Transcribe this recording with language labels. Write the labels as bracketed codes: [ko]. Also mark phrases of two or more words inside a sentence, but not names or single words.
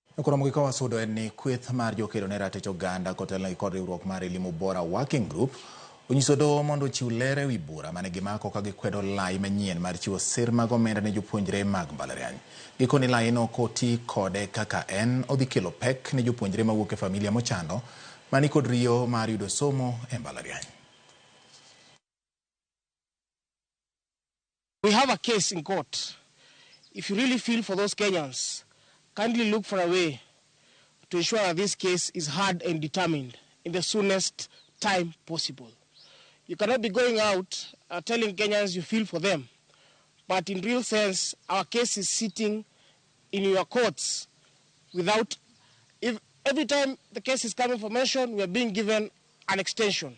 [luo] Ramogi ka wasudo en ni kweth mar jokedo ne ratich oganda kotelne kod riwruok mar Elimu Bora Working Group onyiso doho mondo ochiw ler ewi bura mane gimako ka gikwedo lai manyien mar chiwo sir mag omenda ne jopuonjre mag mbalariany. Gikoni lai no koti kode kaka en odhi kelo pek ne jopuonjre mawuok e familia mochando mani kod riyo mar yudo somo e mbalariany. [en] We have a case in court. If you really feel for those Kenyans, kindly look for a way to ensure that this case is heard and determined in the soonest time possible. You cannot be going out telling Kenyans you feel for them, but in real sense, our case is sitting in your courts without, if every time the case is coming for mention, we are being given an extension.